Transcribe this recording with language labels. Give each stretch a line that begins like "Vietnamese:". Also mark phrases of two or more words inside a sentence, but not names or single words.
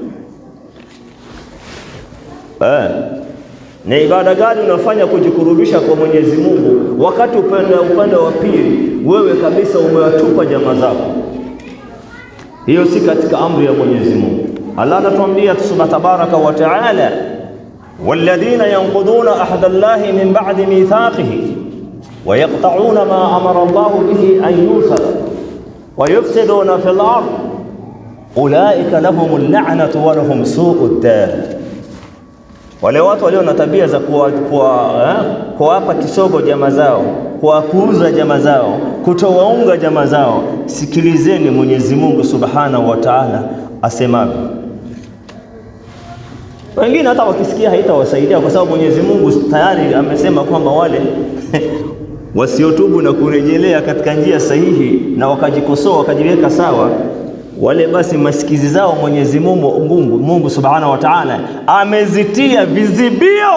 Swahili: Ni ibada gani unafanya kujikurubisha kwa Mwenyezi Mungu wakati upande wa pili wewe kabisa umewatupa jamaa zako? Hiyo si katika amri ya Mwenyezi Mungu.
Arabic: Allah anatuambia سبحانه تبارك وتعالى, والذين ينقضون عهد الله من بعد ميثاقه ويقطعون ما أمر الله به أن يوصل ويفسدون في الأرض أولئك لهم اللعنة ولهم سوء الدار.
Swahili: Wale watu walio na tabia za kuwapa kisogo jamaa zao, kuwapuuza jamaa zao, kutowaunga jamaa zao, sikilizeni Mwenyezi Mungu
Arabic: سبحانه وتعالى
Swahili: asemavyo. Wengine hata wakisikia haitawasaidia, kwa sababu Mwenyezi Mungu tayari amesema kwamba wale wasiotubu na kurejelea katika njia sahihi na wakajikosoa wakajiweka sawa, wale basi masikizi zao Mwenyezi Mungu
Arabic: سبحانه وتعالى
Swahili: amezitia vizibio.